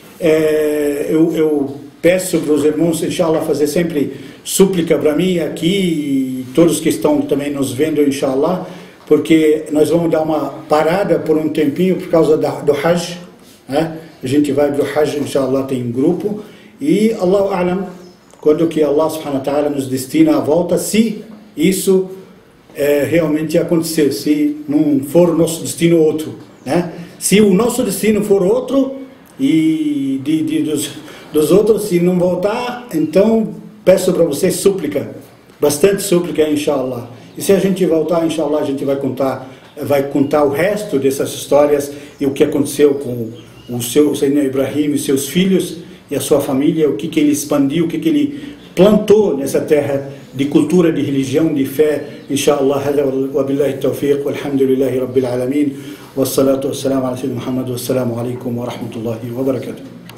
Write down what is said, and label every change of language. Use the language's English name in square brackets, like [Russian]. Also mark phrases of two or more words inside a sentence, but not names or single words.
[Portuguese] Eu peço para os irmãos, inshallah, fazer sempre súplica para mim aqui e todos que estão também nos vendo, inshallah, porque nós vamos dar uma parada por um tempinho por causa do Hajj, né? A gente vai para o Hajj, inshallah, tem um grupo. [Arabic] E الله أعلم, [Portuguese] quando que [Arabic] الله سبحانه وتعالى [Portuguese] nos destina a volta, se isso realmente acontecer, se não for o nosso destino outro, né? Se o nosso destino for outro e dos outros, se não voltar, então peço para vocês súplica, bastante súplica, inshallah. E se a gente voltar, inshallah, a gente vai contar o resto dessas histórias e o que aconteceu com o seu Sayyidina Ibrahim e seus filhos e a sua família, o que ele expandiu, o que ele plantou nessa terra de cultura, de religião, de fé. [Arabic] إن شاء الله، هذا وبالله التوفيق، والحمد لله رب العالمين، والصلاة والسلام على سيدنا محمد، والسلام عليكم ورحمة الله وبركاته.